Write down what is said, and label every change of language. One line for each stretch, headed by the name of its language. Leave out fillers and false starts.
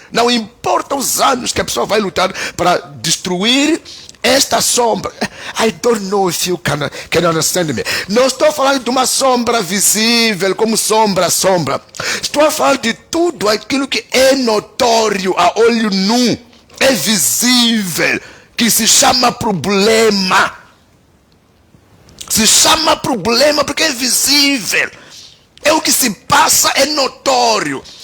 Portuguese: Não importa os anos que a pessoa vai lutar para destruir esta sombra.
English: I don't know if you can understand me.
Portuguese: Não estou falando de uma sombra visível como sombra. Estou a falar de tudo aquilo que é notório a olho nu, é visível, que se chama problema. Se chama problema porque é visível. É o que se passa, é notório.